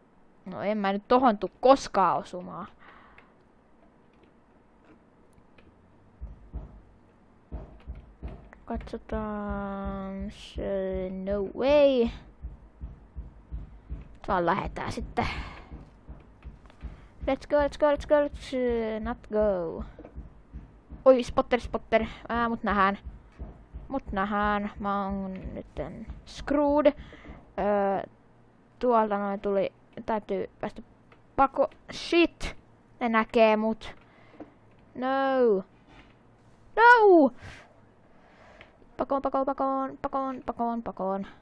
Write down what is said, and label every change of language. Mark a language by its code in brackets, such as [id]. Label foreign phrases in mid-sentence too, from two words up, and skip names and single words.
[fi] No en mä nyt tohon tuu koskaan osumaan. Katsotaan... [en] No way. [fi] Vaan lähetään sitten. [en] Let's go, let's go, let's go, let's not go. [fi] Oi, spotter. Mut nähdään. Mä oon nyt screwed. Tuolta noin tuli. Täytyy päästä pako. Shit! Ne näkee mut. No! Pakoon.